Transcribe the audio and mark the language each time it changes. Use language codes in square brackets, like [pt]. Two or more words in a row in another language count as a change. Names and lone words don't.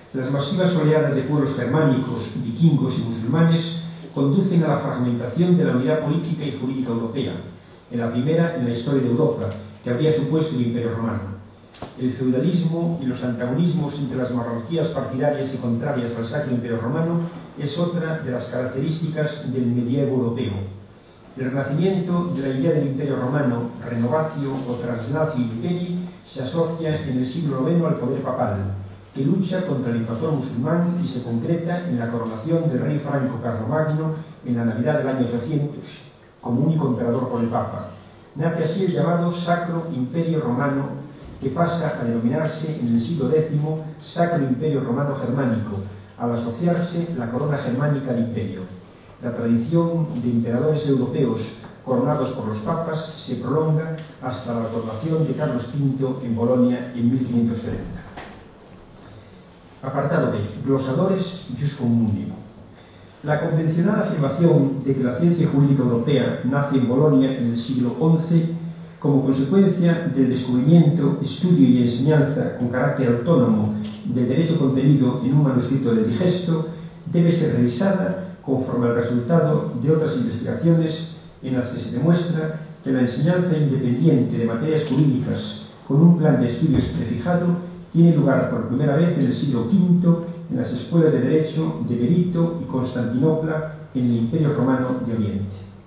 [es] Las masivas oleadas de pueblos germánicos, vikingos y musulmanes conducen a la fragmentación de la unidad política y jurídica europea, en la primera en la historia de Europa, que habría supuesto el Imperio Romano. El feudalismo y los antagonismos entre las monarquías partidarias y contrarias al Sacro Imperio Romano es otra de las características del medievo europeo. El renacimiento de la idea del Imperio Romano, renovatio o [la] translatio imperii, [es] se asocia en el siglo IX al poder papal, que lucha contra el invasor musulmán y se concreta en la coronación del rey franco Carlomagno en la Navidad del año 800, como único emperador por el Papa. Nace así el llamado Sacro Imperio Romano, que pasa a denominarse en el siglo X Sacro Imperio Romano Germánico, al asociarse la corona germánica al imperio. La tradición de emperadores europeos coronados por los papas se prolonga hasta la coronación de Carlos V en Bolonia en 1570. Apartado B. [la] Glosadores jus communicum. [es] La convencional afirmación de que la ciencia jurídica europea nace en Bolonia en el siglo XI como consecuencia del descubrimiento, estudio y enseñanza con carácter autónomo del derecho contenido en un manuscrito del Digesto debe ser revisada conforme al resultado de otras investigaciones en las que se demuestra que la enseñanza independiente de materias jurídicas con un plan de estudios prefijado tiene lugar por primera vez en el siglo V en las escuelas de Derecho de Berito y Constantinopla en el Imperio Romano de Oriente.